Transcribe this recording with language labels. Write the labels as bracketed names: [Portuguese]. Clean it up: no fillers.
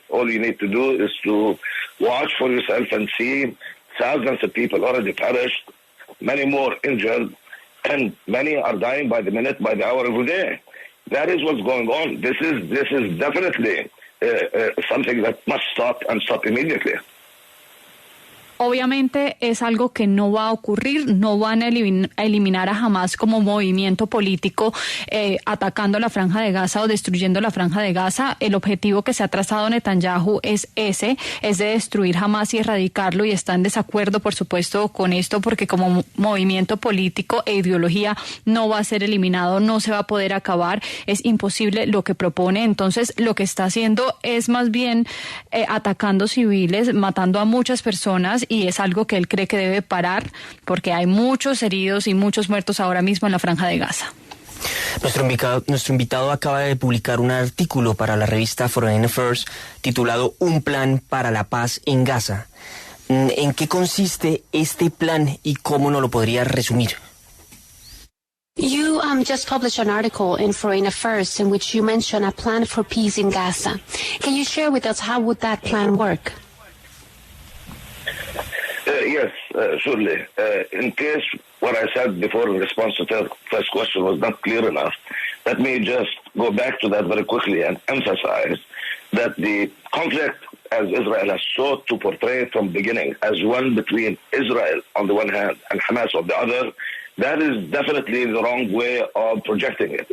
[English] All you need to do is to watch for yourself and see thousands of people already perished, many more injured, and many are dying by the minute, by the hour, every day. That is what's going on. This is definitely something that must stop and stop immediately. [Spanish] Obviamente es algo que no va a ocurrir, no van a eliminar a Hamas como movimiento político atacando la Franja de Gaza o destruyendo la Franja de Gaza. El objetivo que se ha trazado Netanyahu es de destruir Hamas y erradicarlo, y está en desacuerdo, por supuesto, con esto, porque como movimiento político e ideología no va a ser eliminado, no se va a poder acabar, es imposible lo que propone. Entonces lo que está haciendo es más bien atacando civiles, matando a muchas personas, y es algo que él cree que debe parar porque hay muchos heridos y muchos muertos ahora mismo en la Franja de Gaza. Nuestro invitado acaba de publicar un artículo para la revista Foreign Affairs titulado Un plan para la paz en Gaza. ¿En qué consiste este plan y cómo nos lo podría resumir? [English] You just published an article in Foreign Affairs in which you mention a plan for peace in Gaza. Can you share with us how would that plan work? Yes, surely. In case what I said before in response to the first question was not clear enough, let me just go back to that very quickly and emphasize that the conflict, as Israel has sought to portray from the beginning, as one between Israel on the one hand and Hamas on the other, that is definitely the wrong way of projecting it.